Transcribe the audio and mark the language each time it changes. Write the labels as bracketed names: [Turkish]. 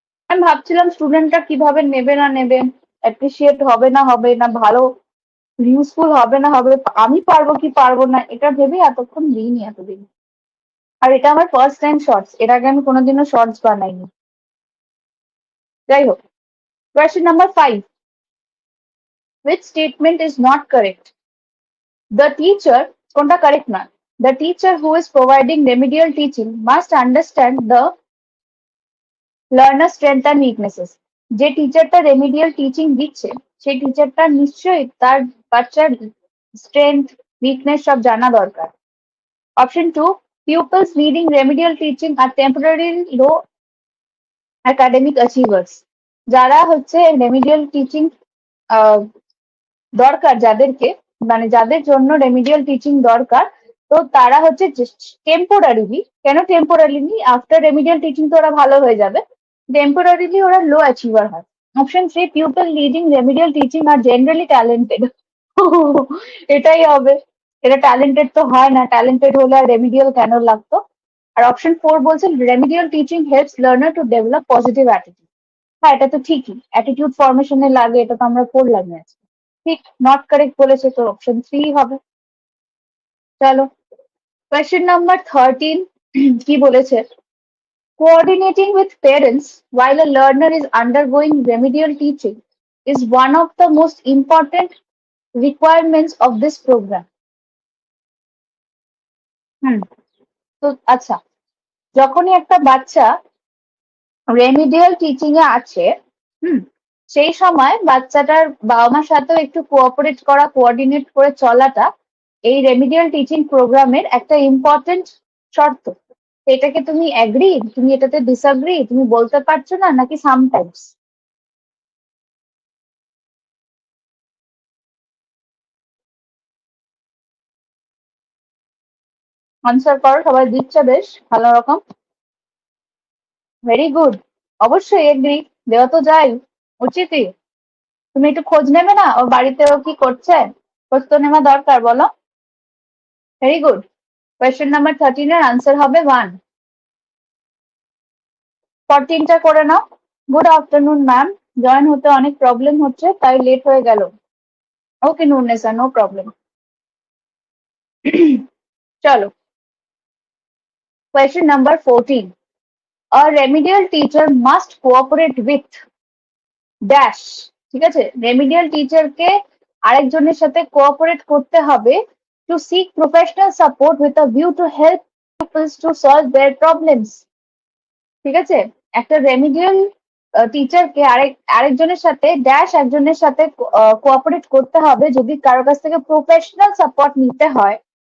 [Bangla] আমি ভাবছিলাম স্টুডেন্টরা কিভাবে নেবে না নেবে, অ্যাপ্রিসিয়েট হবে না হবে না, ভালো ইউজফুল হবে না হবে, আমি পারবো কি পারবো না এটা ভেবে এতক্ষণ দিইনি এতদিন। আর এটা আমার ফার্স্ট টাইম শর্টস, এর আগে আমি কোনোদিনও শর্টস বানাইনি। যাই হোক, [English] Question number 5, which statement is not correct? The teacher, [Bangla] কোনটা কারেক্ট না? [English] The teacher who is providing remedial teaching must understand the learner strength and weaknesses. [Bangla] যে টিচারটা রেমিডিয়াল টিচিং দিচ্ছে সেই টিচারটা নিশ্চয়ই তার বাচ্চার স্ট্রেংথ উইকনেস সব জানা দরকার। [English] Option 2, pupils needing remedial teaching are temporarily low academic achievers. [Bangla] যারা হচ্ছে রেমিডিয়াল টিচিং দরকার, যাদেরকে মানে যাদের জন্য রেমিডিয়াল টিচিং দরকার, তো তারা হচ্ছে টেম্পোরারিলি, কেন টেম্পোরারিলি, আফটার রেমিডিয়াল টিচিং তো ওরা ভালো হয়ে যাবে, টেম্পোরারিলি ওরা লো অ্যাচিভার হয়। [English] Option 3, people leading remedial teaching আর generally talented. [Bangla] এটাই হবে, এটা ট্যালেন্টেড তো হয় না, ট্যালেন্টেড হলে আর রেমিডিয়াল কেন লাগতো। আর [English] option 4 [Bangla] বলছে [English] Remedial teaching helps learner to develop positive attitude. [Bangla] হ্যাঁ এটা তো ঠিকই, অ্যাটিটিউড ফরমেশনে লাগে, এটা তো আমরা পড়লাম আজকে। ঠিক, নট কারেক্ট বলেছে, তো অপশন 3 হবে। চলো, কোয়েশ্চেন নাম্বার 13 কি বলেছে? [English] Coordinating with parents while a learner is undergoing remedial teaching is one of the most important requirements of this program. [Bangla] হুম, তো আচ্ছা, যখনই একটা বাচ্চা রেমিডিয়াল টিচিং এ আছে, হুম, সেই সময় বাচ্চাটার বাবা মার সাথেও একটু কোঅপারেট করা, কোঅর্ডিনেট করে চলাটা এই রেমিডিয়াল টিচিং প্রোগ্রামের একটা ইম্পর্টেন্ট শর্ত। এটাকে তুমি অ্যাগ্রি, তুমি এটাতে ডিসঅ্যাগ্রি, তুমি বলতে পারছো না নাকি সামটাইমস? আনসার করো, সবাই দিচ্ছে বেশ ভালো রকম। ভেরি গুড, অবশ্যই এগ্রি, দেওয়া তো যায়, উচিতই। তুমি একটু খোঁজ নেবে না ওর বাড়িতে ও কি করছে? খোঁজ তো নেওয়া দরকার, বলো। ভেরি গুড, কোয়েশ্চেন নাম্বার 13 এর আনসার হবে 1। 14টা করে নাও। গুড আফটারনুন ম্যাম, জয়েন হতে অনেক প্রবলেম হচ্ছে তাই লেট হয়ে গেল। ওকে নুরনেসা, নো প্রবলেম। চলো, [English] Question number 14, a remedial teacher must cooperate with dash. [Bangla] ঠিক আছে, রেমিডিয়াল টিচারকে আরেকজনের সাথে কোঅপারেট করতে হবে [English] To seek professional support with a view to help peoples to solve their problems. [Bangla] ঠিক আছে, একটা রেমিডিয়াল টিচারকে আরেকজনের সাথে ড্যাশ একজনের সাথে কোঅপারেট করতে হবে যদি কারোর কাছ থেকে প্রফেশনাল সাপোর্ট নিতে হয়।